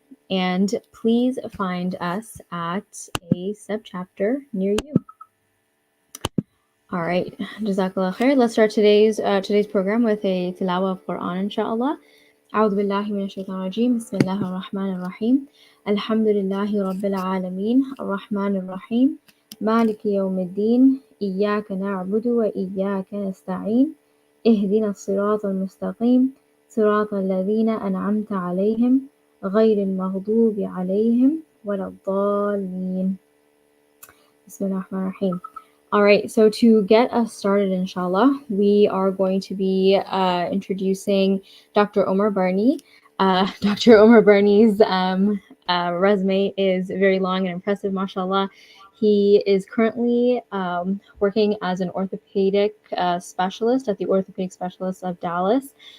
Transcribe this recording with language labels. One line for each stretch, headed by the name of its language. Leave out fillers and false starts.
English: And please find us at a subchapter near you. All right, Jazakallah khair. Let's start today's program with a tilawa of Quran, inshallah.
Arabic: أعوذ بالله من الشيطان الرجيم بسم الله الرحمن الرحيم الحمد لله رب العالمين الرحمن الرحيم مالك يوم الدين إياك نعبد وإياك نستعين اهدنا الصراط المستقيم صراط الذين أنعمت عليهم غير المغضوب عليهم ولا الضالين بسم الله الرحمن الرحيم.
English: All right, so to get us started, inshallah, we are going to be introducing Dr. Omar Barney. Dr. Omar Barney's resume is very long and impressive, mashallah. He is currently working as an orthopedic specialist at the Orthopedic Specialists of Dallas.